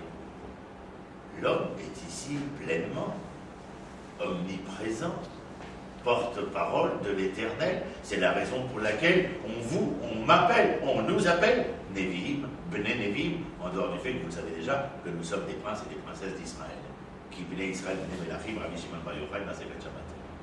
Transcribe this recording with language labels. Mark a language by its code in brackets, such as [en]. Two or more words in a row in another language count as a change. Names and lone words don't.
[fr] L'homme est ici pleinement omniprésent, porte-parole de l'Éternel. C'est la raison pour laquelle on m'appelle, on nous appelle [he] נביאים, בני נביאים, [fr] en dehors du fait que vous savez déjà que nous sommes des princes et des princesses d'Israël. [he] כל בני ישראל, בני מלכים, רבי שמעון בר יוחאי, מסכת שבת.